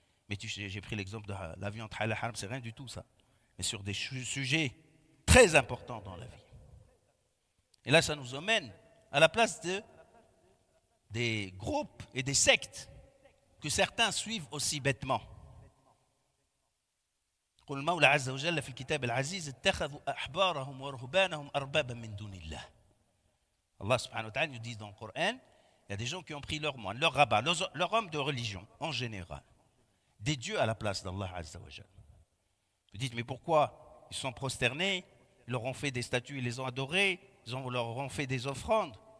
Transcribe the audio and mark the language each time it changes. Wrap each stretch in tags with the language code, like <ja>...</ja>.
<fr>Mais j'ai pris l'exemple de la viande halal haram, c'est rien du tout ça. Mais sur des sujets très importants dans la vie. Et là, ça nous emmène à la place des groupes et des sectes que certains suivent aussi bêtement.</fr> <ar>قل المولى عز وجل في الكتاب العزيز اتخذوا أحبارهم ورهبانهم أربابا من دون الله.</ar> <fr>Allah subhanahu wa ta'ala nous dit dans le Coran, il y a des gens qui ont pris leurs moines, leurs rabbins, leurs hommes de religion en général, des dieux à la place d'Allah azza wa jal. Vous dites, mais pourquoi ils sont prosternés, ils leur ont fait des statues, ils les ont adorés, leur ont fait des offrandes.</fr>